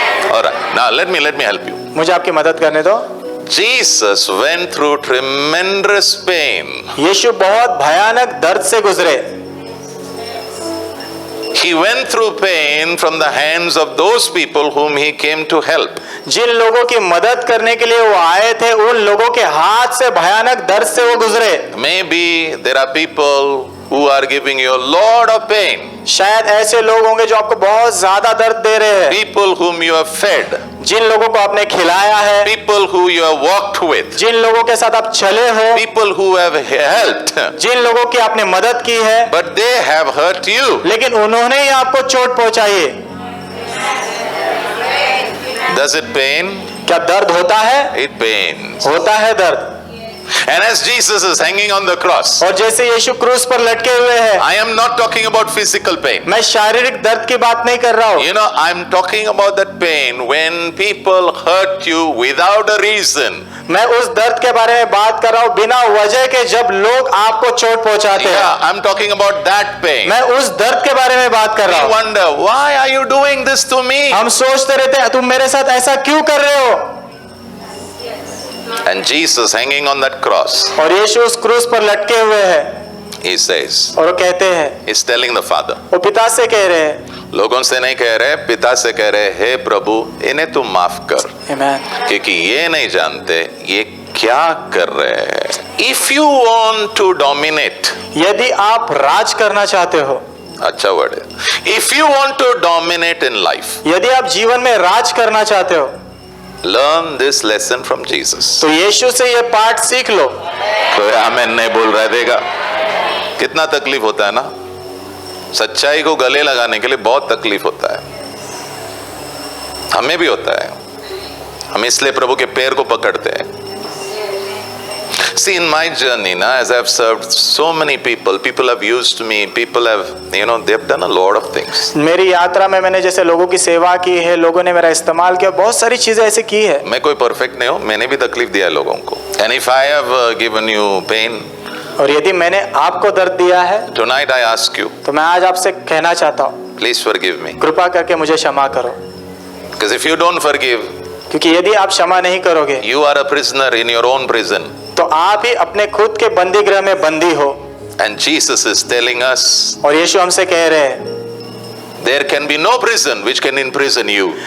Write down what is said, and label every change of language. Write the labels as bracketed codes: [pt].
[en] Alright, now let me help you. [hi] मुझे आपकी मदद करने दो। [en] Jesus went through tremendous pain. [hi] यीशु बहुत भयानक दर्द से गुजरे। [en] He went through pain from the hands of those people whom he came to help. [hi] जिन लोगों की मदद करने के लिए वो आए थे, उन लोगों के हाथ से भयानक दर्द से वो गुजरे। [en] Maybe there are people who are giving you a lot of pain. [hi] शायद ऐसे लोग होंगे जो आपको बहुत ज्यादा दर्द दे रहे हैं। [en] People whom you have fed. [hi] जिन लोगों को आपने खिलाया है, [en] People who you have walked with. [hi] जिन लोगों के साथ आप चले हो, [en] People who have helped. [hi] जिन लोगों की आपने मदद की है, [en] But they have hurt you. [hi] लेकिन उन्होंने ही आपको चोट पहुंचाई है। [en] Does it pain? [hi] क्या दर्द होता है? [en] It pains. [hi] होता है दर्द। [en] And as Jesus is hanging on the cross, [hi] और जैसे यीशु क्रूस पर लटके हुए हैं, [en] I am not talking about physical pain. [hi] मैं शारीरिक दर्द की बात नहीं कर रहा हूँ। [en] You know, I'm talking about that pain when people hurt you without a reason. [hi] मैं उस दर्द के बारे में बात कर रहा हूँ बिना वजह के, जब लोग आपको चोट पहुंचाते हैं। [en] Yeah, I'm talking about that pain. [hi] मैं उस दर्द के बारे में बात कर रहा [en] We [hi] हूँ। [en] wonder, why are you doing this to me? [hi] हम सोचते रहते हैं तुम मेरे साथ ऐसा क्यों कर रहे हो? [en] And Jesus hanging on that cross, [hi] और यीशु उस क्रूस पर लटके हुए हैं [en] he says, [hi] और वो कहते हैं, [en] he's telling the Father. [hi] वो पिता से कह रहे हैं, लोगों से नहीं कह रहे, पिता से कह रहे, हे प्रभु इन्हें तू माफ कर, आमीन। क्योंकि ये नहीं जानते ये क्या कर रहे हैं। [en] If you want to dominate, [hi] यदि आप राज करना चाहते हो, अच्छा वर्ड है, [en] if you want to dominate in life, [hi] यदि आप जीवन में राज करना चाहते हो, [en] learn this lesson from Jesus. [hi] तो यीशु से ये पाठ सीख लो। कोई आमीन नहीं बोल रहा है, देगा कितना तकलीफ होता है ना, सच्चाई को गले लगाने के लिए बहुत तकलीफ होता है, हमें भी होता है, हम इसलिए प्रभु के पैर को पकड़ते हैं। [en] See, in my journey, na, as I've served so many people, people have used me, people have, they've done a lot of things. [hi] मेरी यात्रा में मैंने जैसे लोगों की सेवा की है, लोगों ने मेरा इस्तेमाल किया, बहुत सारी चीजें ऐसी की है। मैं कोई परफेक्ट नहीं हूँ, मैंने भी तकलीफ दिया है लोगों को। [en] And if I have given you pain, [hi] और यदि मैंने आपको दर्द दिया है, [en] tonight I ask you, [hi] तो मैं आज आपसे कहना चाहता हूँ, [en] please forgive me. [hi] कृपा करके मुझे क्षमा करो, [en] Because if you don't forgive, [hi] क्योंकि यदि आप क्षमा नहीं करोगे, [en] you are a prisoner in your own prison. [hi] तो आप ही अपने खुद के बंदी गृह में बंदी हो। [en] And Jesus is telling us, [hi] और यीशु हमसे कह रहे हैं, [en] there can be no prison which can imprison you